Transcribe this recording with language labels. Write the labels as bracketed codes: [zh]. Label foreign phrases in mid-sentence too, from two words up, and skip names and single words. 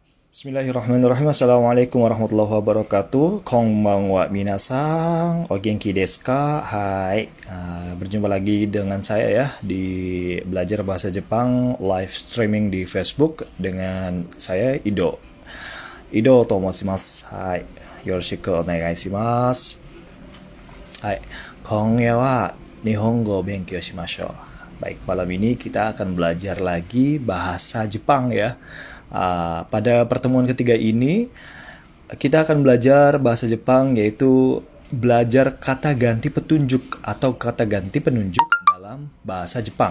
[ar] بسم الله الرحمن الرحيم. السلام عليكم ورحمة الله وبركاته. [ja] こんばんは皆さん. お元気ですか? Hai. [id] Berjumpa lagi dengan saya ya di belajar bahasa Jepang [en] live streaming [id] di Facebook dengan saya Ido. [ja] Ido と申します。はい. よろしくお願いします. Hai. 今日は日本語勉強しましょう. [id] Baik, malam ini kita akan belajar lagi bahasa Jepang ya. Pada pertemuan ketiga ini, kita akan belajar bahasa Jepang yaitu belajar kata ganti petunjuk atau kata ganti penunjuk dalam bahasa Jepang.